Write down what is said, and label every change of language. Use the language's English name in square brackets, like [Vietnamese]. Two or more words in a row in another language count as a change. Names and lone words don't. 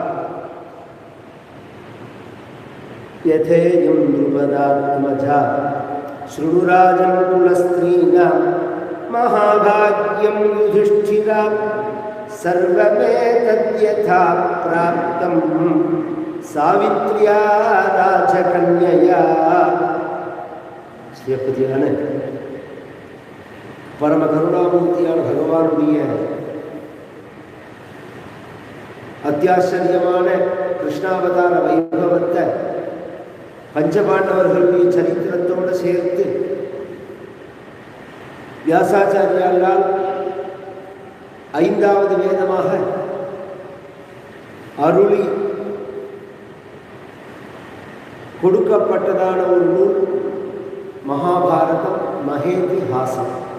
[Sanskrit] यथेयं द्रुपदात्मजा शृणुराजं कुलस्त्रीणां महाभाग्यं युधिष्ठिरा सर्वमेतद्यथा प्राप्तं सावित्र्या राजकन्यया। [Tamil] ஸ்ரீபதியான பரம கருணாமூர்த்தியான பகவானுடைய அத்தியாச்சரியமான கிருஷ்ணாவதார வைபவத்தை பஞ்சபாண்டவர்களுடைய சரித்திரத்தோடு சேர்த்து வியாசாச்சாரியால் ஐந்தாவது வேதமாக அருளி கொடுக்கப்பட்டதான ஒரு நூல் மகாபாரதம் மகேதிஹாசம்.